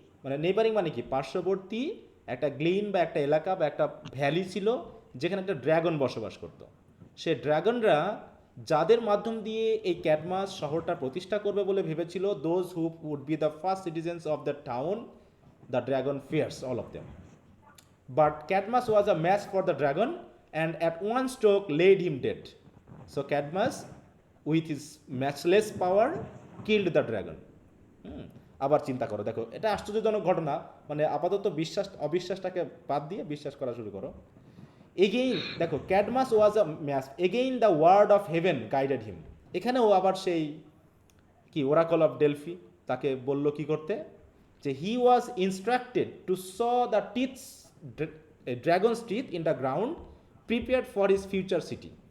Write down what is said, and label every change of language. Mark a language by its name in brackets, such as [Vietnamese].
[Bangla] মানে নেইবারিং মানে কি, পার্শ্ববর্তী একটা গ্লিন বা একটা এলাকা বা একটা ভ্যালি ছিল যেখানে একটা ড্রাগন বসবাস করতো। সে ড্রাগনরা যাদের মাধ্যম দিয়ে এই ক্যাডমাস শহরটা প্রতিষ্ঠা করবে বলে ভেবেছিল, [English] Those who would be the first citizens of the town, the dragon fears all of them. But Cadmus was a match for the dragon and at one stroke laid him dead. So Cadmus, with his matchless power, killed the dragon. [Bangla] আবার চিন্তা করো, দেখো এটা আশ্চর্যজনক ঘটনা। মানে আপাতত বিশ্বাস অবিশ্বাসটাকে বাদ দিয়ে বিশ্বাস করা শুরু করো। [English] Again দেখো, Cadmus was a match, again the word of heaven guided him. [Bangla] এখানেও আবার সেই কি ওরাকল অফ ডেলফি তাকে বলল কি করতে, যে [English] He was instructed to sow the teeths dragons teeth in the ground prepared for his future city.